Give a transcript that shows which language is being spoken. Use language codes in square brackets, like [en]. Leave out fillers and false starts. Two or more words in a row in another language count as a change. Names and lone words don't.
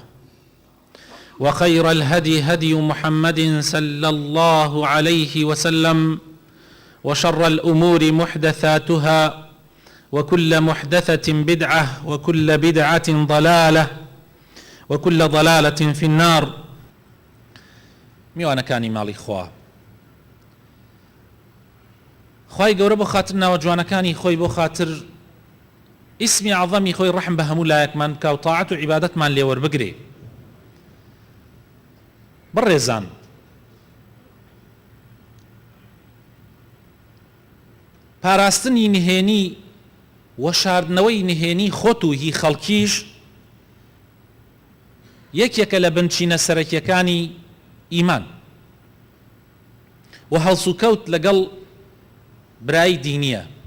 [ar] وخير الهدي هدي محمد صلى الله عليه وسلم وشر الأمور محدثاتها وكل محدثة بدعة وكل بدعة ضلالة وكل ضلالة في النار. [ckb] میوانەکانی ماڵی خوا خوای گەورە بۆ خاتر ناوەجوانەکانی خۆی بۆ خاتر ئیسمی عەظەمی خۆی ڕەحم بە هەموو لایەکمان بکە و تاعەت و عیبادەتمان لێوەربگرێ. بەڕێزان، پاراستنی نهێنی و شاردنەوەی نهێنی خۆت و هی خەڵکیش یەکێکە لە بنچینە سەرەکیەکانی ئیمان و هەڵسوکەوت لەگەڵ برای دینیە.